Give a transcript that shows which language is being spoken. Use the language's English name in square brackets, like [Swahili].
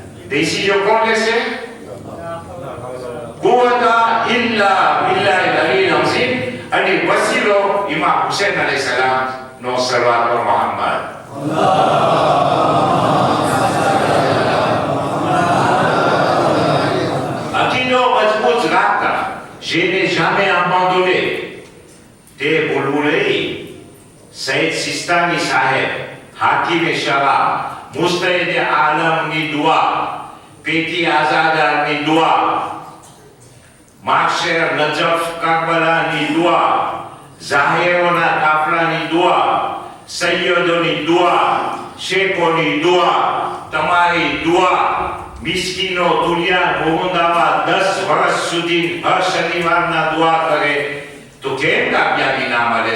[Gujarati] décision કોણ લેશે? કુવતા ઇલ્લા બિલ્લાહિલ અલીલ અઝીમ. અને વસીલો ઇમામ હુસૈન અલૈહિસ્સલામ નો સલવાત પર મોહમ્મદ. અકીદો મજબૂત રાખતા, [French] je n'ai jamais abandonné. [Gujarati] તે બોલવું નહીં. સૈયદ સિસ્તાની સાહેબ, હાકીમે શરા, મુસ્તૈદ આલમની દુઆ, પેટી આઝાદારની દુઆ, માશેર નજફ કરબલાની દુઆ, ઝાહિરોના કાફલાની દુઆ, સૈયદોની દુઆ, શેખોની દુઆ, તમારી દુઆ, મિસ્કીનો દુનિયા ભોગવવા 10 વર્ષ સુધી હર શનિવારના દુઆ કરે તો કેમ કામયાબી ના મળે?